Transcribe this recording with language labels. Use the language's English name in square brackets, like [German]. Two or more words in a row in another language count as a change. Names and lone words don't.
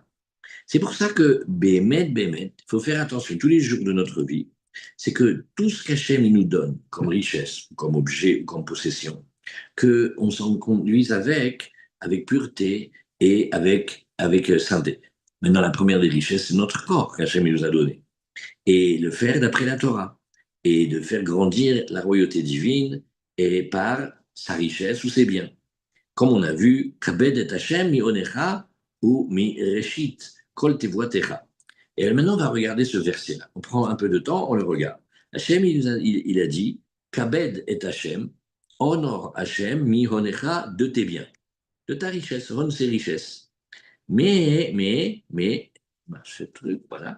[French] C'est pour ça que, Bémet, il faut faire attention tous les jours de notre vie, c'est que tout ce qu'Hachem nous donne comme richesse, comme objet ou comme possession, qu'on s'en conduise avec pureté et avec sainteté. Maintenant, la première des richesses, c'est notre corps qu'Hachem nous a donné. Et le faire d'après la Torah. Et de faire grandir la royauté divine et par sa richesse ou ses biens. Comme on a vu, [Hebrew] כבד את השם מהונך ומראשית כל תבואתך. [French] Et maintenant, on va regarder ce verset-là. On prend un peu de temps, on le regarde. Hashem, il a dit, [Hebrew] כבד את השם, [French] honore Hashem [Hebrew] מהונך [French] de tes biens, de ta richesse, honore ses richesses. Ben, ce truc, voilà.